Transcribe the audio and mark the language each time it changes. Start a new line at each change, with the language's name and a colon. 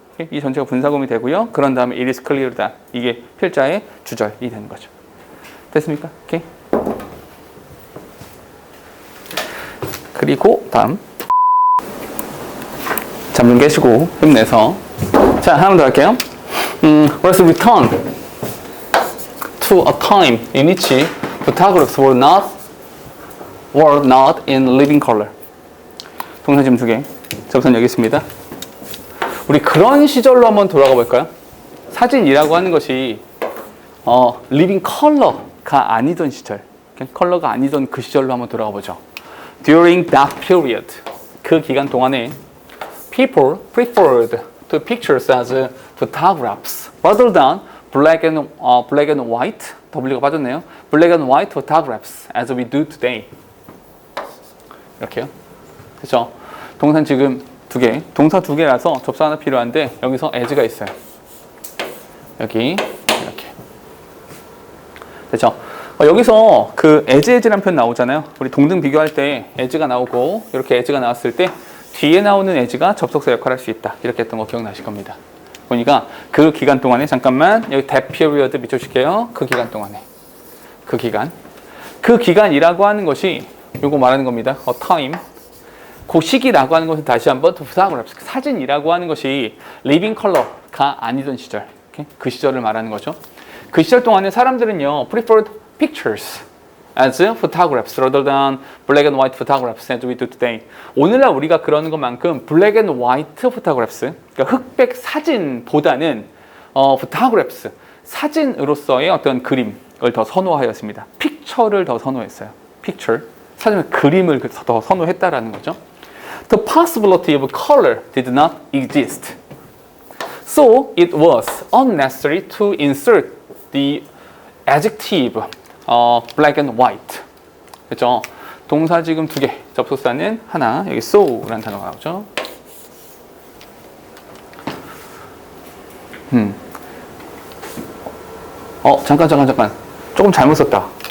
Korean: 이 전체가 분사구문이 되고요. 그런 다음에
English: it is clear that,
Korean: 이게 필자의 주절이 되는 거죠. 됐습니까? 오케이. 그리고 다음 잠 좀 깨시고 힘내서, 자, 하나 더 할게요.
English: Let's return to a time in which photographs were not in living color.
Korean: 동사 지금 2개. 접선 여기 있습니다. 우리 그런 시절로 한번 돌아가 볼까요? 사진이라고 하는 것이 living color가 아니던 시절, 컬러가 아니던 그 시절로 한번 돌아가 보죠.
English: During that period,
Korean: 그 기간 동안에
English: people preferred to pictures as photographs rather than black and white.
Korean: W가 빠졌네요.
English: Black and white photographs as we do today.
Korean: 이렇게요. 그렇죠? 동사 지금 2개, 동사 2개라서 접수 하나 필요한데 여기서 as가 있어요. 여기 이렇게. 됐죠? 여기서 그 as라는 표현 나오잖아요. 우리 동등 비교할 때 as가 나오고 이렇게 as가 나왔을 때 뒤에 나오는 as가 접속사 역할을 할 수 있다. 이렇게 했던 거 기억나실 겁니다. 보니까 그 기간 동안에, 잠깐만 여기 that period 밑줄칠게요. 그 기간 동안에, 그 기간이라고 하는 것이 요거 말하는 겁니다.
English: time.
Korean: 그 시기라고 하는 것은 다시 한번 photographs, 사진이라고 하는 것이 living color가 아니던 시절, 그 시절을 말하는 거죠. 그 시절 동안에 사람들은요
English: preferred pictures as photographs rather than black and white photographs as we do today.
Korean: 오늘날 우리가 그러는 것만큼
English: black and white photographs,
Korean: 그러니까 흑백 사진보다는 photographs, 사진으로서의 어떤 그림을 더 선호하였습니다. picture를 더 선호했어요. picture, 사진은 그림을 더 선호했다라는 거죠.
English: The possibility of color did not exist. So it was unnecessary to insert the adjective black and white.
Korean: 그렇죠? 동사 지금 2개, 접속사는 하나, 여기 so라는 단어가 나오죠. 잠깐. 조금 잘못 썼다.